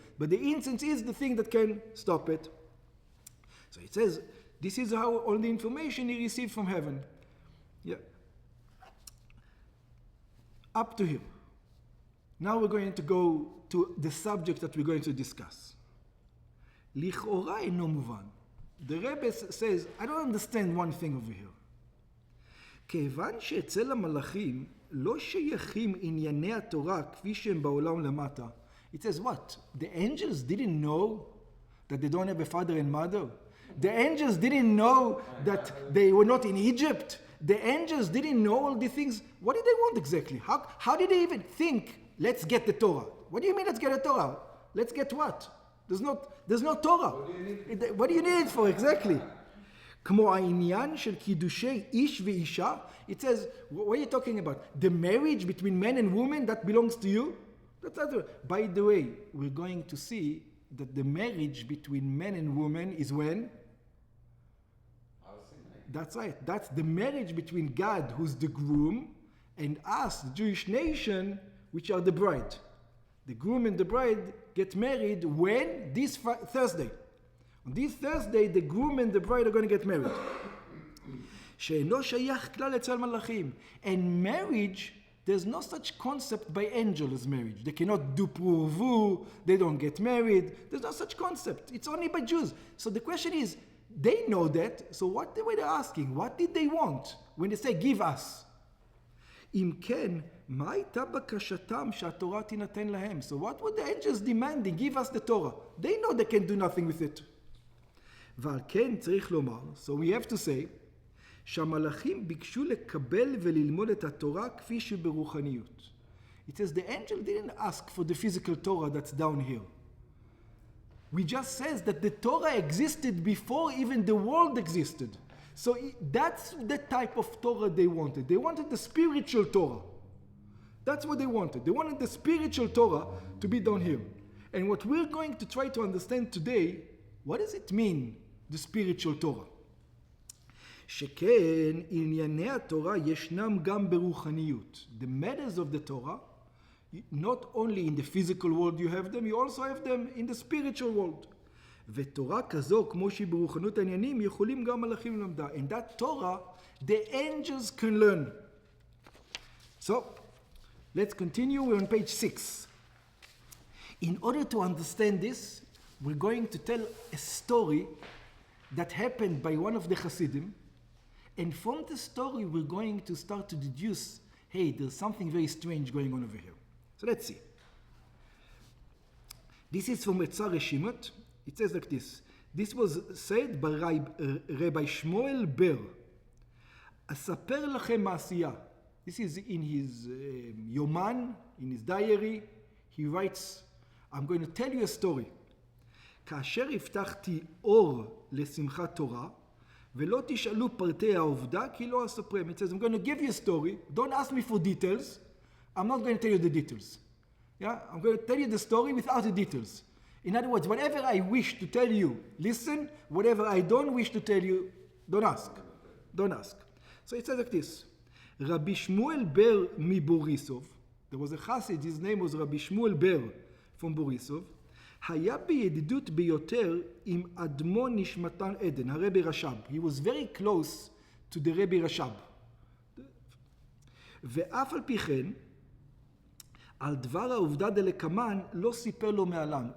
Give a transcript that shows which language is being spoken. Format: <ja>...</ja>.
<en>But the incense is the thing that can stop it. So it says, this is how all the information he received from heaven. Yeah. Up to here. Now we're going to go to the subject that we're going to discuss.</en> <he>Lichora eno muvan.</he> <en>The Rebbe says, I don't understand one thing over here.</en> <he>כיוון שאצל המלאכים לא שייכים ענייני התורה כפי שהם בעולם למטה.</he> <en>It says what? The angels didn't know that they don't have a father and mother. The angels didn't know that they were not in Egypt. The angels didn't know all these things. What did they want exactly? How did they even think, let's get the Torah? What do you mean, let's get a Torah? Let's get what? There's no Torah. What do you need it for exactly?</en> <he>כמו העניין של קידושי איש ואישה,</he> <en>it says, what are you talking about? The marriage between men and women, that belongs to you? That's not. By the way, we're going to see that the marriage between men and women is when? That's right. That's the marriage between God, who's the groom, and us, the Jewish nation, which are the bride. The groom and the bride get married when? This Thursday. On this Thursday, the groom and the bride are going to get married.</en> <he>שאינו שייך כלל אצל מלאכים.</he> <en>And marriage, there's no such concept by angel as marriage. They cannot do pruvu, they don't get married. There's no such concept. It's only by Jews. So the question is, they know that, so what were they asking? What did they want when they say, give us?</en> <he>אם כן, מה הייתה בקשתם שהתורה תינתן להם?</he> <en>So what were the angels demanding? Give us the Torah. They know they can do nothing with it.</en> <he>ועל כן צריך לומר,</he> <en>so we have to say,</en> <he>שהמלאכים ביקשו לקבל וללמוד את התורה כפי שברוחניות.</he> <en>It says the angel didn't ask for the physical Torah that's down here. We just says that the Torah existed before even the world existed. So that's the type of Torah they wanted. They wanted the spiritual Torah. That's what they wanted. They wanted the spiritual Torah to be down here. And what we're going to try to understand today, what does it mean, the spiritual Torah?</en> <he>שכן ענייני התורה ישנם גם ברוחניות.</he> <en>The matters of the Torah, not only in the physical world you have them, you also have them in the spiritual world.</en> <he>ותורה כזו, כמו שהיא ברוחנות העניינים, יכולים גם מלאכים ללמדה.</he> <en>And that Torah, the angels can learn. So, let's continue. We're on page 6. In order to understand this, we're going to tell a story that happened by one of the Hasidim. And from the story, we're going to start to deduce, hey, there's something very strange going on over here. So let's see. This is from Etzar Reshimot. It says like this. This was said by Rabbi Shmuel Ber.</en> <he>אספר לכם מעשייה.</he> <en>This is in his Yoman, in his diary. He writes, I'm going to tell you a story.</en> <he>כאשר הבטחתי אור לשמחת תורה, ולא תשאלו פרטי העובדה, כי לא אספרם.</he> <en>It says, I'm going to give you a story. Don't ask me for details. I'm not going to tell you the details. Yeah? I'm going to tell you the story without the details. In other words, whatever I wish to tell you, listen. Whatever I don't wish to tell you, don't ask. Don't ask. So it says like this. Rabbi Shmuel Ber מבוריסוב. There was a chassid, his name was Rabbi Shmuel Ber from Borisov.</en> <he>היה בידידות ביותר עם אדמו נשמתן עדן, הרבי רש"ב.</he> <en>He was very close to the Rebbe רש"ב.</en> <he>ואף על פי כן, על דבר העובדה דלקמן לא סיפר לו מעולם.</he>